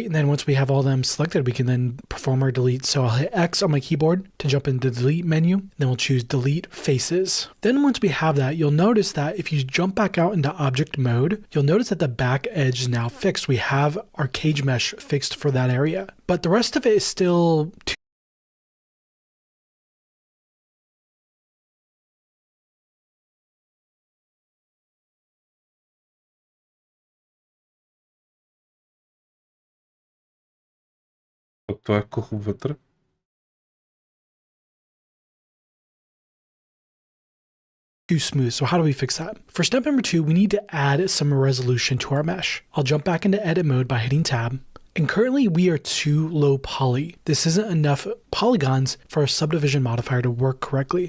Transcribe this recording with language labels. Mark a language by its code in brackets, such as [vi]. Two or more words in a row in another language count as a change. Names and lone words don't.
[en] And then once we have all them selected, we can then perform our delete. So I'll hit X on my keyboard to jump into the delete menu. Then we'll choose delete faces. Then once we have that, you'll notice that if you jump back out into object mode, you'll notice that the back edge is now fixed. We have our cage mesh fixed for that area, but the rest of it is still too [bg] Това е кухо вътре. [en] too smooth. So how do we fix that? For step number 2, we need to add some resolution to our mesh. I'll jump back into edit mode by hitting tab, And currently we are too low poly. This isn't enough polygons for our subdivision modifier to work correctly.